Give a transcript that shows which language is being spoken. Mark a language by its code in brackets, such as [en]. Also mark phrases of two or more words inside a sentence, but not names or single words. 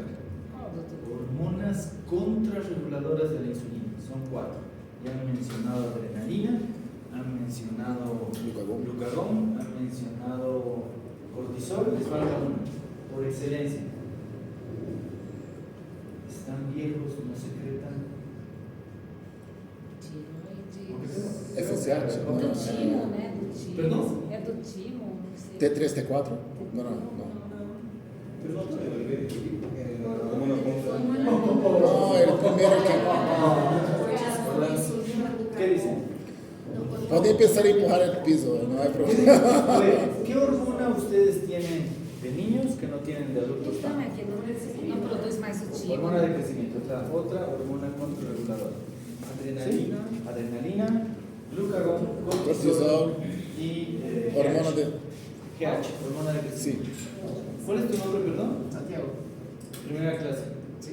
[es] Hormonas contrarreguladoras de la insulina. Son 4. Ya han mencionado adrenalina, han mencionado glucagón, han mencionado cortisol, les falta una, por excelencia. Están viejos, no secretan. FSH. [pt] Do timo, né? Do timo. Perdão? É do timo, não sei. [es] T3, T4? No. Pero no se devuelve como una compra. No, el primero que... ¿Qué dicen? [pt] Podem pensar em empurrar [es] el piso, no hay problema. Oye, ¿qué hormona ustedes tienen de niños que no tienen de adultos? [pt] Então, é que não produz mais o timo. [es] Hormona de crecimiento, otra hormona contrarreguladora. Adrenalina. ¿Sí? Adrenalina, glucagón, Cortisol, y hormona de... GH, hormona de crecimiento. Sí. ¿Cuál es tu nombre, perdón? Santiago. Primera clase. Sí.